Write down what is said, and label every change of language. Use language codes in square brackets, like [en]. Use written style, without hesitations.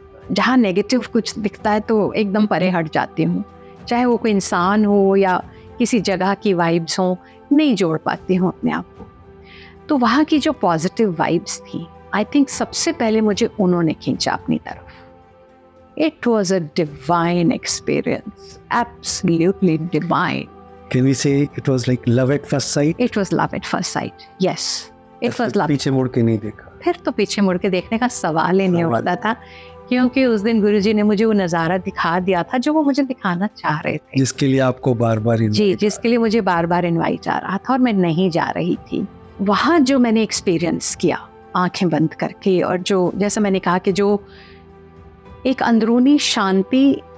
[hi] जहाँ नेगेटिव कुछ दिखता है तो एकदम परे हट जाती हूँ, चाहे वो कोई इंसान हो या किसी जगह की वाइब्स हो, नहीं जोड़ पाती हूँ अपने आप को। तो वहाँ की जो पॉजिटिव वाइब्स थी, आई थिंक सबसे पहले मुझे उन्होंने खींचा अपनी तरफ। [en] It was a divine experience, absolutely divine. Can we say it was like love at first sight? It was love at first sight, yes. It was love. [hi] पीछे मुड़ के नहीं देखा? फिर तो पीछे मुड़ के देखने का सवाल ही नहीं उठता था, क्योंकि उस दिन गुरुजी ने मुझे वो नज़ारा दिखा दिया था जो वो मुझे दिखाना चाह रहे थे, जिसके लिए आपको बार-बार जिसके लिए मुझे बार-बार इनवाइट आ रहा था और मैं नहीं जा रही थी। वहाँ जो मैंने एक्सपीरियंस किया आंखें बंद करके, और जो जैसा मैंने कहा कि जो एक अंदरूनी शांति